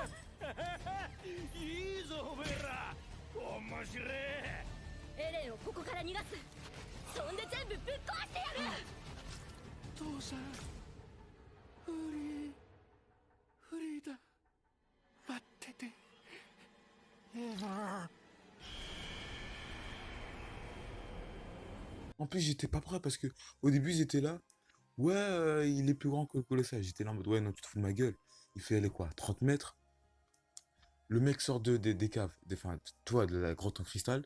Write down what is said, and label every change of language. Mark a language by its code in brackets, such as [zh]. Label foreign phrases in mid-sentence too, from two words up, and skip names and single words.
[ja] いいぞおめえら。面白え。エレンをここから逃がす。そんで全部ぶっ壊してやる。父さんフリーだ。待ってて。 [fr] En plus, j'étais pas prêt parce que au début, ils étaient là. Ouais, il est plus grand que le colossal. J'étais là en mode, ouais, non, tu te fous de ma gueule. Il fait aller quoi? 30 mètres. Le mec sort des caves, enfin, toi, de la grotte en cristal.